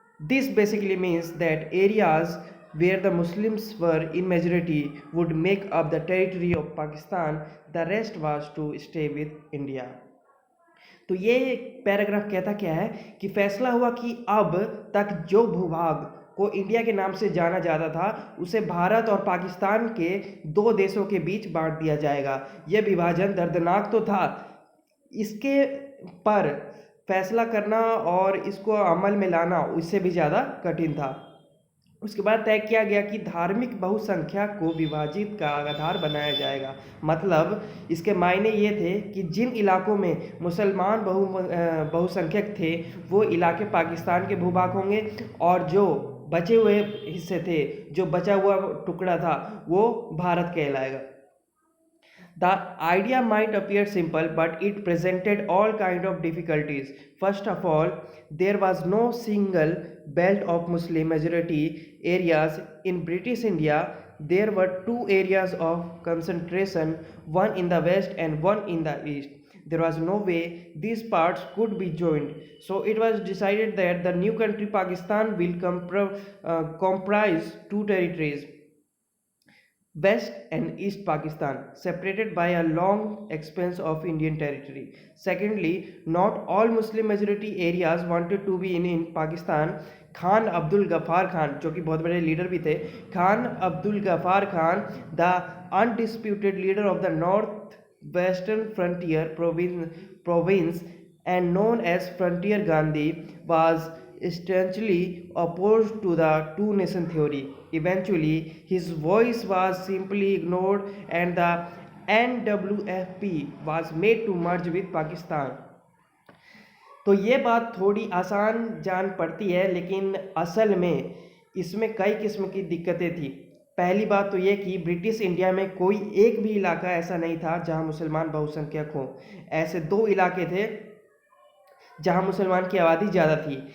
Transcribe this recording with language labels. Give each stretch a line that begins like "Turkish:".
English: This basically means that areas where the Muslims were in majority would make up the territory of Pakistan. The rest was to stay with India.
Hindi: तो ये paragraph कहता क्या है कि फैसला हुआ कि अब तक जो भूभाग को इंडिया के नाम से जाना जाता था उसे भारत और पाकिस्तान के दो देशों के बीच बांट दिया जाएगा। यह विभाजन दर्दनाक तो था, इसके पर फैसला करना और इसको अमल में लाना उससे भी ज़्यादा कठिन था। उसके बाद तय किया गया कि धार्मिक बहुसंख्या को विभाजित का आधार बनाया जाएगा। मतलब इसके मायने ये थे कि जिन इलाकों में मुसलमान बहुसंख्यक थे वो इलाके पाकिस्तान के भूभाग होंगे, और जो बचे हुए हिस्से थे, जो बचा हुआ टुकड़ा था, वो भारत कहलाएगा।
English: The idea might appear simple, but it presented all kind of difficulties. First of all, there was no single belt of Muslim majority areas in British India. There were two areas of concentration, one in the west and one in the east. There was no way these parts could be joined. So it was decided that the new country Pakistan will comprise two territories, West and East Pakistan, separated by a long expanse of Indian territory. Secondly, not all Muslim majority areas wanted to be in Pakistan. Khan Abdul Ghaffar Khan,
Hindi: जो कि बहुत बड़े leader भी थे,
English: Khan Abdul Ghaffar Khan, the undisputed leader of the north western frontier province and known as Frontier Gandhi, was staunchly opposed to the two-nation theory. Eventually, his voice was simply ignored and the NWFP was made to merge with Pakistan.
Hindi: तो ये बात थोड़ी आसान जान पड़ती है, लेकिन असल में इसमें कई किस्म की दिक्कतें थी। पहली बात तो ये कि ब्रिटिश इंडिया में कोई एक भी इलाका ऐसा नहीं था जहां मुसलमान बहुसंख्यक हो। ऐसे दो इलाके थे जहां मुसलमान की आबादी ज़्यादा थी।